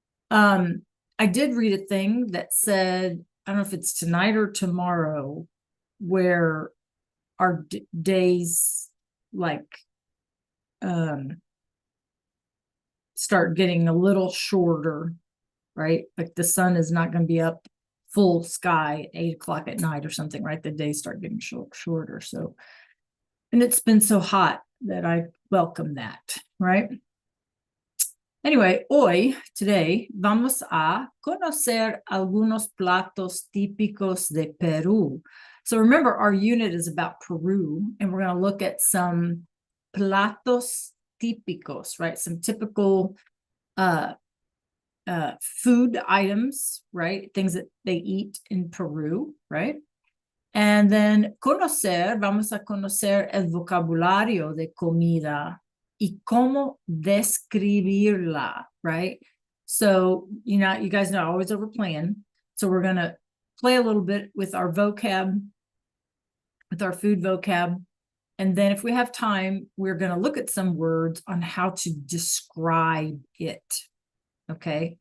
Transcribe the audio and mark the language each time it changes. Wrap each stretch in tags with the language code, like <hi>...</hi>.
<en>I did read a thing that said, I don't know if it's tonight or tomorrow, where our days like start getting a little shorter, right? Like the sun is not going to be up full sky at 8 o'clock at night or something, right? The days start getting shorter. So, and it's been so hot that I welcome that, right? Anyway, today,</en> <es>vamos a conocer algunos platos típicos de Perú.</es> <en>So remember, our unit is about Peru, and we're going to look at some</en> <es>platos típicos,</es> <en>right? Some typical food items, right? Things that they eat in Peru, right? And then</en> <es>vamos a conocer el vocabulario de comida y cómo describirla, right?</es> <en>So, you guys know I always over plan. So we're going to play a little bit with our vocab, with our food vocab. And then if we have time, we're going to look at some words on how to describe it. Okay.</en>